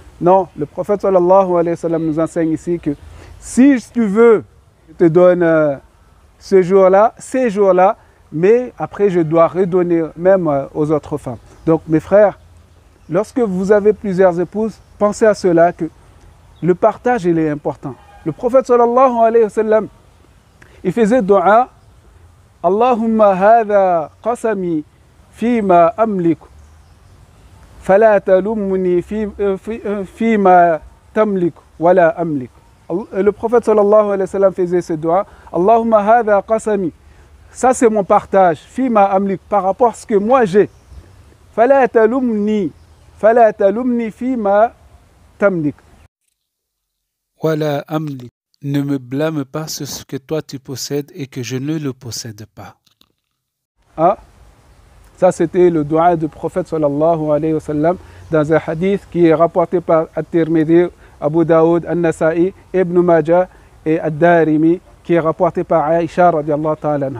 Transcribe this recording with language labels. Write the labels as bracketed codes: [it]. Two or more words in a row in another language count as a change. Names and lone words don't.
[fr] Non, le prophète [ar] صلى الله عليه وسلم [fr] nous enseigne ici que si tu veux, je te donne ces jours-là, mais après je dois redonner même aux autres femmes. Donc mes frères, lorsque vous avez plusieurs épouses, pensez à cela que le partage il est important. Le prophète [ar] صلى الله عليه وسلم, [fr] il faisait dua, [ar] اللهم هذا قسمي فيما أملك، فلا تلمني فيما تملك، ولا أملك. [fr] Le prophète [ar] صلى الله عليه وسلم [fr] faisait ce dua, [ar] اللهم هذا قسمي, [fr] ça c'est mon partage, [ar] فيما أملك, [fr] par rapport à ce que moi j'ai. [ar] فلا تلمني فيما تملك. ولا أملك. [fr] Ne me blâme pas sur ce que toi tu possèdes et que je ne le possède pas. Ah, ça c'était le dua du prophète [ar] صلى الله عليه وسلم [fr] dans un hadith qui est rapporté par At-Tirmidhi, Abu Daoud, An-Nasa'i, Ibn Majah et Ad-Darimi, qui est rapporté par Aïcha [ar] رضي الله تعالى عنها.